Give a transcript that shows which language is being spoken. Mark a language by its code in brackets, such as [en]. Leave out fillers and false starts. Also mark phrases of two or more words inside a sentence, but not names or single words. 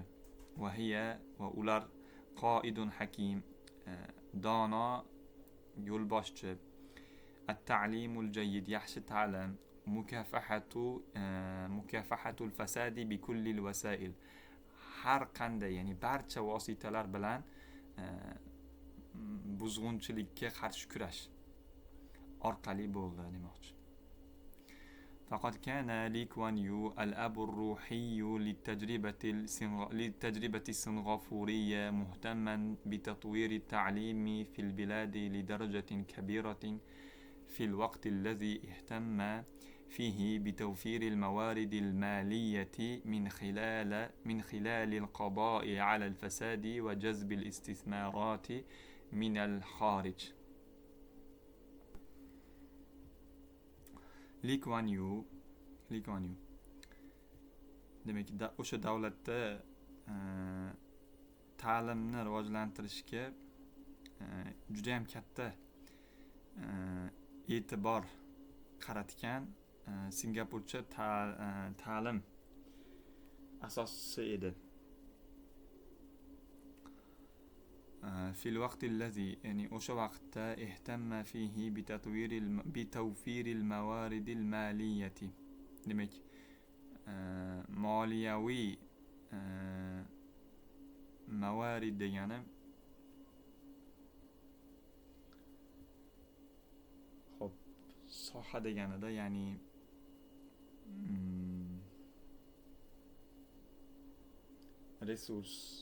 [uz] Va ular [ar] قائد حكيم, [uz] dono yo'lboshchi, [ar] التعليم الجيد, [uz] yaxshi ta'lim, [ar] مكافحة الفساد بكل الوسائل, [uz] har qanday, ya'ni barcha vositalar bilan buzg'unchilikka qarshi kurash orqali bo'ldi demoqchi. [ar] فقد كان لي كوان يو الأب الروحي للتجربة السنغافورية مهتما بتطوير التعليم في البلاد لدرجة كبيرة في الوقت الذي اهتم فيه بتوفير الموارد المالية من خلال القضاء على الفساد وجذب الاستثمارات من الخارج. [uz] Li Kuan Yew demak o'sha davlatda ta'limni rivojlantirishga juda ham katta e'tibor qaratgan Singapurcha ta'lim asoschisi edi. [ar] في الوقت الذي يعني [uz] o'sha vaqtda [ar] اهتم فيه بتوفير الموارد المالية. [uz] demak moliyaviy mavarid degani xo'p soha deganida, ya'ni resurs,